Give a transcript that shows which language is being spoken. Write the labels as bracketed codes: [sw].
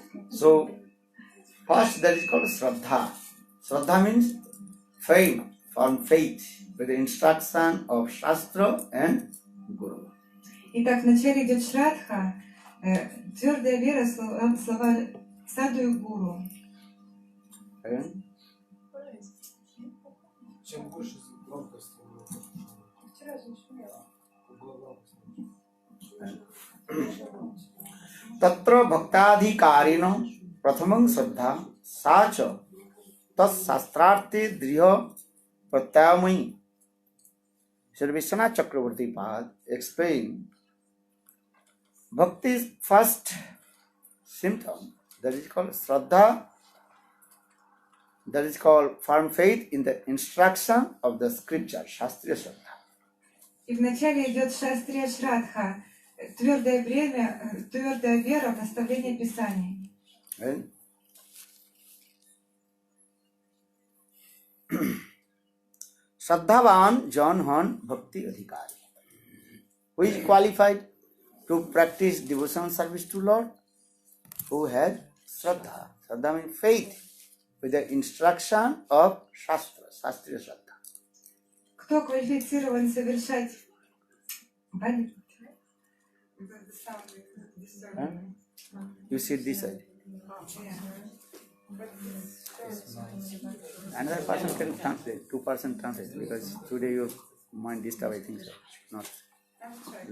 [en] So, first that is called Sraddha. Sraddha means faith, firm faith with the instruction of Shastra and Guru. [ru] Итак, вначале идет Шрадха, твердая вера в слова саду и гуру. [en] And [ru] Чем больше громкости, [sa] तत्र भक्ताधिकारिण प्रथमं श्रद्धा सा च तत्शास्त्रार्थे दृढ़ प्रत्यामयी. [en] Sri Vishwanath Chakravarti Pad explain Bhakti's first symptom, that is called Sraddha, that is called firm faith in the instruction of the scripture, Shastriya Sraddha. [ru] И вначале идет Шастрия Шрадха, твердая вера в наставление Писаний. [sa] Shraddhavan Janhan Bhakti Adhikari. [en] Who is qualified to practice devotional service to Lord? Who has Shraddha. Shraddha means faith with the instruction of Shastra, Shastriya Shraddha. [ru] Кто квалифицирован совершать [en] The sound is disturbing Huh? me. You sit this side. Yeah. But it's Another person can translate, 2% translate, because today your mind disturbed, I think so. Not I'm trying.